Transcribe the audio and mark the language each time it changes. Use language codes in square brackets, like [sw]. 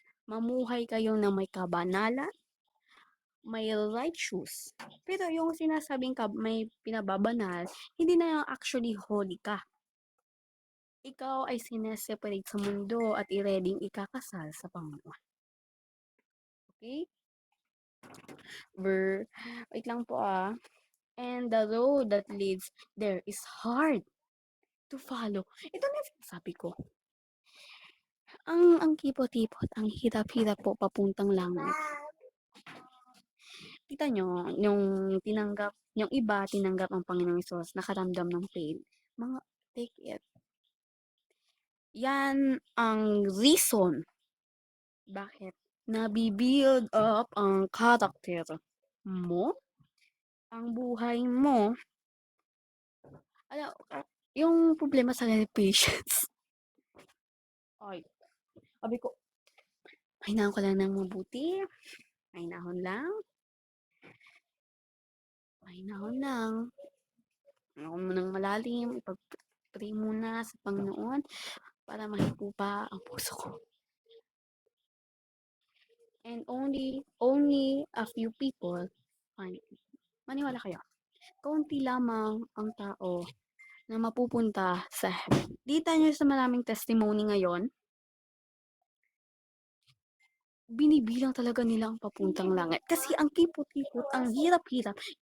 [tl] Mamuhay kayo na may kabanalan, may righteous. Pero yung sinasabing may pinababanal, hindi na actually holy ka. Ikaw ay sineseparate sa mundo at i-readyng ikakasal sa Panginoon. [en] Okay? [tl] Wait lang po [en] And the road that leads there is hard to follow. [tl] Ito na yung sinasabi ko. Ang kipot-tipot, ang hirap-hirap po papuntang langit. Kita nyo, yung iba tinanggap ang Panginoong Hesus, nakaramdam ng pain. [en] Take it. [tl] Yan ang reason bakit nabi-build up ang karakter mo, ang buhay mo. Ala yung problema sa patience. Ay, sabi ko, hinahon ko lang ng mabuti, hinahon lang, hinahon lang. Hinahon mo ng malalim, ipag-pray muna sa Panginoon para mahipupa ang puso ko. [en] And only a few people find it. [tl] Maniwala kayo, kaunti lamang ang tao na mapupunta sa heaven. Dita nyo sa maraming testimony ngayon, binibilang talaga nila ang papuntang langit. Kasi ang kipot-kipot, ang hirap-hirap.